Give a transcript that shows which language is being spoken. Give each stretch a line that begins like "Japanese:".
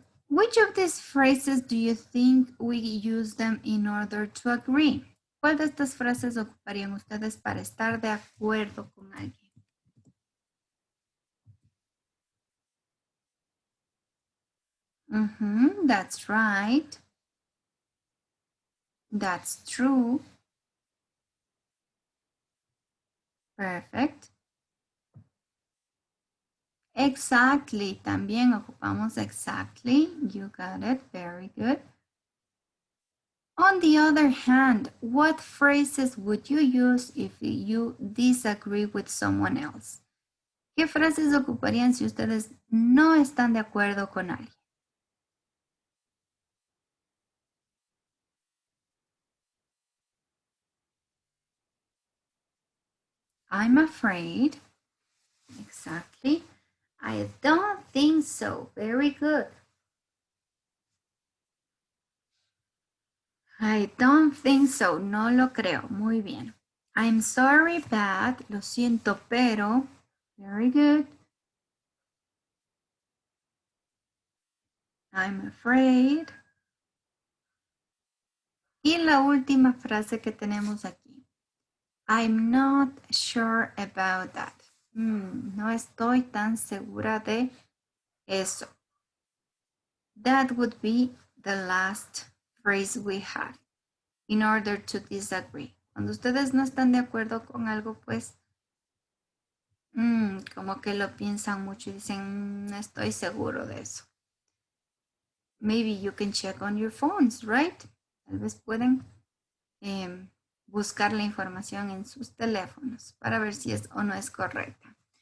English: Which of these phrases do you think we use them in order to agree?
Spanish: ¿Cuál de estas frases ocuparían ustedes para estar de acuerdo con alguien?
English: That's right. That's true. Perfect. Exactly.
Spanish: También ocupamos exactly.
English: You got it. Very good. On the other hand, what phrases would you use if you disagree with someone else? ¿Qué frases ocuparían si ustedes no están de acuerdo con alguien? I'm afraid. Exactly. I don't think so. Very good. I don't think so.
Spanish: No lo creo. Muy bien.
English: I'm sorry, but.
Spanish: Lo siento, pero.
English: Very good. I'm afraid.
Spanish: Y la última frase que tenemos aquí.
English: I'm not sure about that.
Spanish: No estoy tan segura de eso.
English: That would be the last phrase we had in order to disagree.
Spanish: Cuando ustedes no están de acuerdo con algo, pues, como que lo piensan mucho y dicen, no estoy seguro de eso.
English: Maybe you can check on your phones, right?
Spanish: Tal vez pueden buscar la información en sus teléfonos para ver si es o no es correcta.